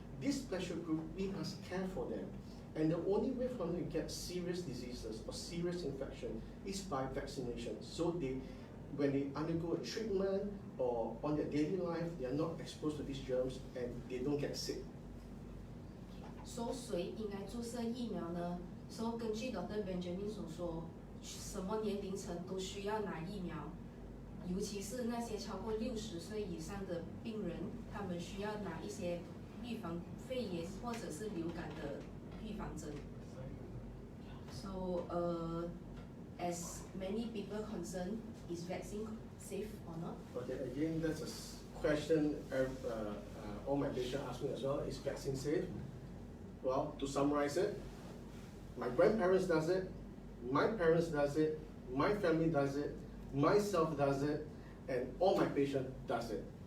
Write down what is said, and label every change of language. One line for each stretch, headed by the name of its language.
English: This special group, we must care for them. And the only way for them to get serious diseases or serious infection is by vaccination. So when they undergo a treatment or on their daily life, they are not exposed to these germs and they don't get sick.
Chinese: 说谁应该注射疫苗呢？说根据 Dr. Benjamin 所说，什么年龄层都需要拿疫苗，尤其是那些超过60岁以上的病人，他们需要拿一些预防肺炎或者是流感的预防针。
English: So, as many people concerned, is vaccine safe or not? Okay, again, that's a question all my patients ask me as well. Is vaccine safe? Well, to summarize it, my grandparents does it, my parents does it, my family does it, myself does it, and all my patients does it.